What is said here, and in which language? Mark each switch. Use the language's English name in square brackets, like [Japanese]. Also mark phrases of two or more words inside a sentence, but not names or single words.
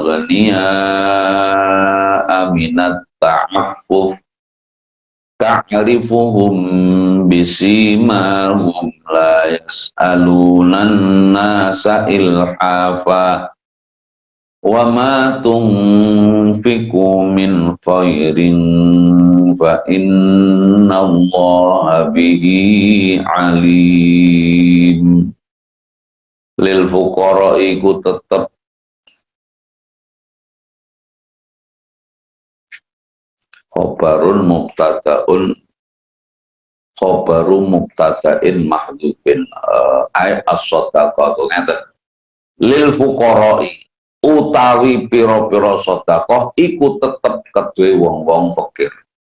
[Arabic] أغنياء من التعفف تعرفهم بسيماهم لا يسألون الناس إلحافا وما تنفقوا من خير فإن الله به عليم. للفقراء [Javanese] iku tetep [Arabic] خبر مبتدأ محذوف أي الصدقة [Javanese] ngeten. [Arabic] للفقراء [Javanese] utawi pira-pira sedekah iku tetep kedue wong-wong fakir.